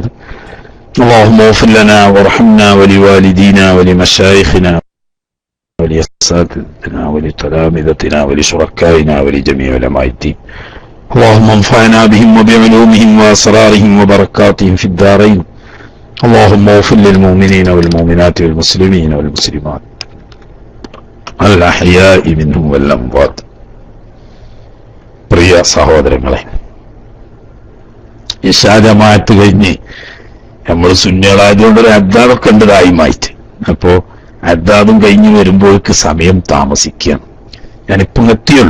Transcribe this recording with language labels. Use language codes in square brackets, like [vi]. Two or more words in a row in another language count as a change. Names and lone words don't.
[ar] اللهم اغفر لنا وارحمنا ولوالدينا ولمشايخنا ولأساتذتنا ولتلامذتنا ولشركائنا ولجميع علماء الدين. اللهم انفعنا بهم وبعلومهم وأسرارهم وبركاتهم في الدارين. اللهم اغفر للمؤمنين والمؤمنات والمسلمين والمسلمات الأحياء منهم والأموات. [ml] പ്രിയ സഹോദരങ്ങളെ, ഇശാ ജമാഅത്ത് കഴിഞ്ഞ് നമ്മൾ സുന്നികളായതുകൊണ്ട് ഒരു അദ്ദാദൊക്കെ ഉണ്ട് ദായിമായിട്ട്. അപ്പോ അദ്ദാദും കഴിഞ്ഞ് വരുമ്പോഴേക്ക് സമയം താമസിക്കുകയാണ്. ഞാനിപ്പം എത്തിയുള്ളൂ.